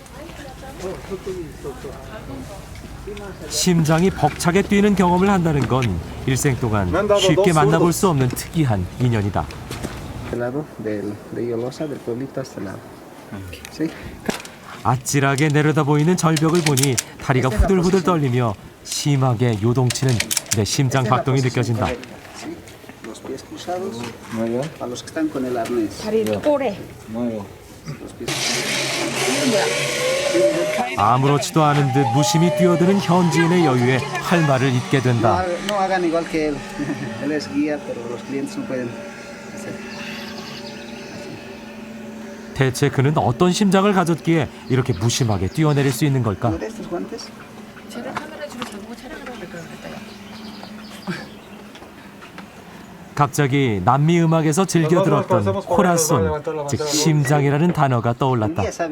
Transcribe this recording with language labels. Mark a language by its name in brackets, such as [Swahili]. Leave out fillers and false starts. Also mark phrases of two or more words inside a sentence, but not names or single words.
[Korean] 심장이 벅차게 뛰는 경험을 한다는 건 일생 동안 쉽게 만나볼 수 없는 특이한 인연이다. 아찔하게 내려다 보이는 절벽을 보니 다리가 후들후들 떨리며 심하게 요동치는 내 심장 박동이 느껴진다. [Spanish] Pies cruzados para los que están con el arnés. [Korean] 아무렇지도 않은 듯 무심히 뛰어드는 현지인의 여유에 할 말을 잇게 된다. [Spanish] No hagan igual que él. Él es guía, pero los clientes no pueden hacer. [Korean] 대체 그는 어떤 심장을 가졌기에 이렇게 무심하게 뛰어내릴 수 있는 걸까? 쟤를 카메라 주로 잡고 촬영을 하면 될것 같아요. 갑자기 남미 음악에서 즐겨 들었던 코라손, 즉 심장이라는 단어가 떠올랐다.